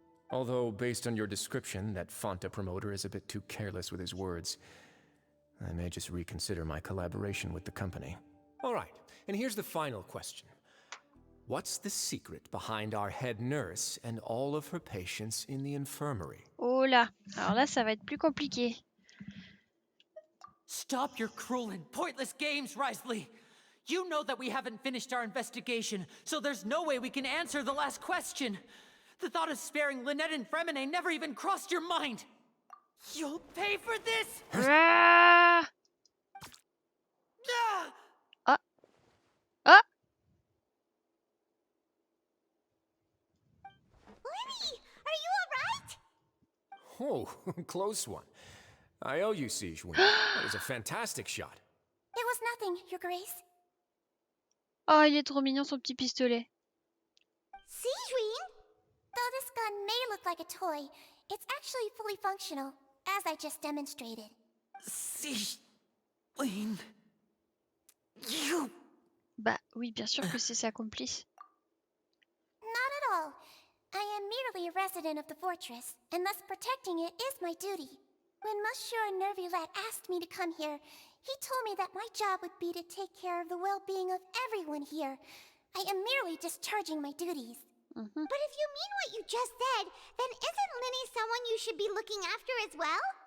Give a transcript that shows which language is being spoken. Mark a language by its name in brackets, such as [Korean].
[English] Although, based on your description, that Fonta promoter is a bit too careless with his words, I may just reconsider my collaboration with the company. All right, and here's the final question. What's the secret behind our head nurse and all of her patients in the infirmary? [French] Oh là, alors là ça va être plus compliqué. [English] Stop your cruel and pointless games, Wriothesley! You know that we haven't finished our investigation, so there's no way we can answer the last question. The thought of sparing Lynette and Fremine never even crossed your mind. You'll pay for this! Ah! Ah! Ah! Ah! Lenny, are you alright? Oh, close one. I owe you, Siege Wing. That was a fantastic shot. It was nothing, Your Grace. [French] Oh, il est trop mignon son petit pistolet. [English] Siegeween? Though this gun may look like a toy, it's actually fully functional, as I just demonstrated. Siege-Wing... You... [French] Bah oui, bien sûr que c'est sa complice. [English] Not at all. I am merely a resident of the fortress, and thus protecting it is my duty. When Monsieur Nervulette asked me to come here, he told me that my job would be to take care of the well-being of everyone here. I am merely discharging my duties. But if you mean what you just said, then isn't Linny someone you should be looking after as well?